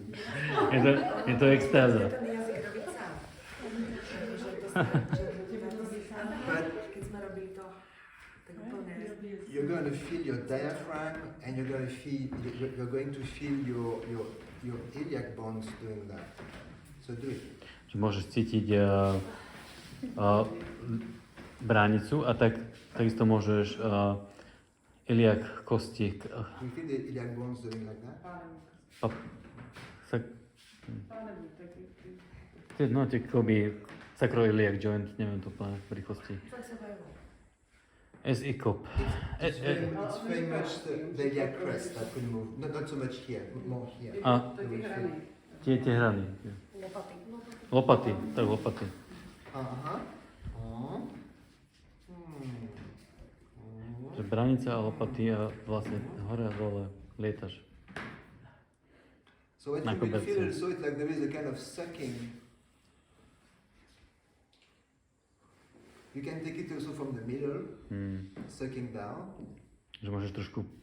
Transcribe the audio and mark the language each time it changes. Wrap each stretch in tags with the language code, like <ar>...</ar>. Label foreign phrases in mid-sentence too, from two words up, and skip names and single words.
<sk>Je to extáza. Ten jazyk robiť sám. Keď sme robili to, tak úplne.</sk> <en>You're going to feel your diaphragm, and you're going to feel your iliac bones doing that. So do it.</en> <sk>Že môžeš cítiť bránicu a takisto môžeš iliak kosti.</sk> <en>You feel the iliac bones doing like that?</en> <sk>No, akoby</sk> <en>sacroiliac joint,</en> <sk>neviem to úplne v rýchlosti. S-ICOP.</sk> <en>It's very much the iliac crest that will move. Not so much here, more here.</en> <sk>Tie hrany. Lopaty, tak lopaty. Že bránica a lopaty a vlastne hore a dole lietaš.</sk> <en>So what you will feel also is like there is a kind of sucking. You can take it also from the middle, sucking down.</en> <sk>Že môžeš trošku</sk>